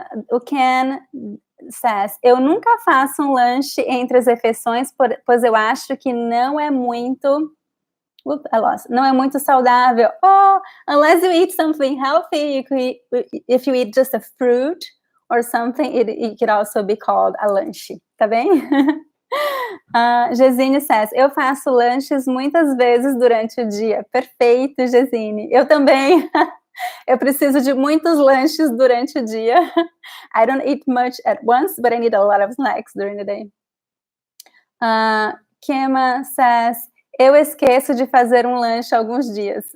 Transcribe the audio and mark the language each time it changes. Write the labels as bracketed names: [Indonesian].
[Portuguese] O Ken says, eu nunca faço um lanche entre as refeições, pois eu acho que não é muito... não é muito saudável. [English] Oh, unless you eat something healthy, if you eat just a fruit or something, it could also be called a lanche. [Portuguese] Tá bem? Gesine says, eu faço lanches muitas vezes durante o dia. Perfeito, Gesine. Eu também. Eu preciso de muitos lanches durante o dia. [English] I don't eat much at once, but I need a lot of snacks during the day. [Portuguese] Kema says, eu esqueço de fazer um lanche alguns dias.